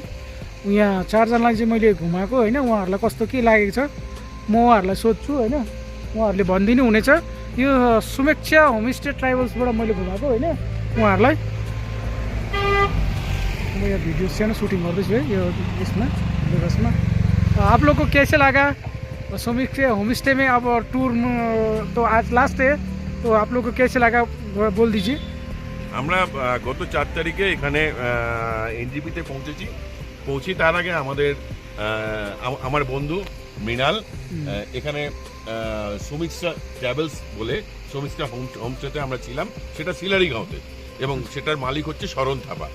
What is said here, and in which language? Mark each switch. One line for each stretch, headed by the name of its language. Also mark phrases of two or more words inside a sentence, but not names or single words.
Nepali: यहाँ चारजनालाई चाहिँ मैले घुमाएको होइन, उहाँहरूलाई कस्तो के लागेको छ म उहाँहरूलाई सोध्छु होइन, उहाँहरूले भनिदिनु हुनेछ। यो सुमेक्षा होमस्टे ट्राभल्सबाट मैले घुमाएको होइन उहाँहरूलाई। म यहाँ भिडियो सानो सुटिङ गर्दैछु है यो यसमा दिवसमा।
Hindi: आप लोग को कैसे लगा सुमेक्षा होमस्टे में? अब टूर तो आज लास्ट है, तो आप लोग को कैसे लगा बोल दीजिए।
Bangla: আমরা গত 4 তারিখে এখানে এনজিপিতে পৌঁছি। তার আগে আমার বন্ধু মৃণাল এখানে সমীক্ষা ট্রাভেলস বলে সমীক্ষা হোমস্টেতে আমরা ছিলাম, সেটা সিলারিগাঁওতে, এবং সেটার মালিক হচ্ছে শরণ থাপা।